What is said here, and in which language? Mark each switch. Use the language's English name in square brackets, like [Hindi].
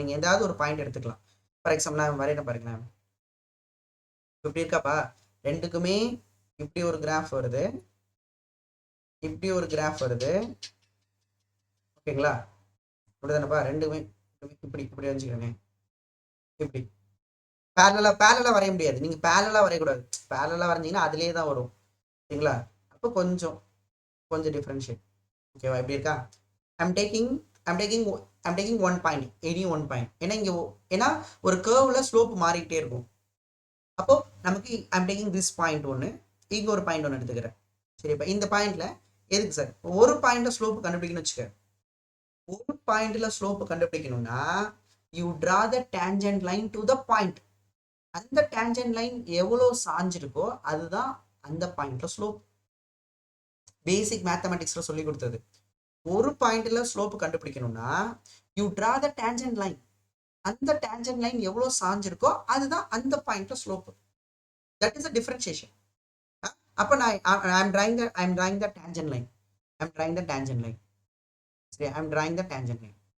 [Tamil] நீங்கள் ஏதாவது ஒரு பாயிண்ட் எடுத்துக்கலாம். ஃபார் எக்ஸாம்பிள் நான் வரையிட பாருங்களேன், இப்படி இருக்காப்பா, ரெண்டுக்குமே இப்படி ஒரு கிராஃப் வருது, இப்படி ஒரு கிராஃப் வருது, ஓகேங்களா? அப்படிதானப்பா, ரெண்டுமே இப்படி வச்சுக்கிறேன். இப்படி பேரலா வரைய முடியாது, நீங்க பேரலா வரையக்கூடாது, பேரலா வரைஞ்சிங்கன்னா அதுலேயே தான் வரும், சரிங்களா? அப்போ கொஞ்சம் டிஃபரன்ஷியேட். ஓகேவா? இப்படி இருக்கா? [English] I'm taking one point, any one point. [Tamil] ஏன்னா ஒரு கர்வ்ல ஸ்லோப் மாறிக்கிட்டே இருக்கும். அப்போ நமக்கு [English] I'm taking this point [Tamil] ஒன்று, இங்க ஒரு பாயிண்ட் ஒன்று எடுத்துக்கிறேன், சரி? இப்போ இந்த பாயிண்ட்ல எதுக்கு சார் ஒரு பாயிண்ட்ல ஸ்லோப் கண்டுபிடிக்கணும்னு வச்சுக்க. ஒரு பாயிண்ட்ல ஸ்லோப் கண்டுபிடிக்கணும்னா [English] you draw the tangent line to the point. [Tamil] அந்த tangent line எவ்வளோ சாஞ்சிருக்கோ அதுதான் அந்த பாயிண்ட்ல ஸ்லோப். பேசிக் மேத்தமெட்டிக்ஸ்ல சொல்லி கொடுத்தது. ஒரு பாயிண்ட்ல ஸ்லோப் கண்டுபிடிக்கணும்னா you draw the tangent line, அந்த டேஞ்சன்ட் லைன் எவ்வளவு சாஞ்சிருக்கோ அதுதான் அந்த பாயிண்ட்ல slope. That is a differentiation. அப்ப நான் [English] I'm drawing the tangent line. சரி, I'm drawing the tangent line.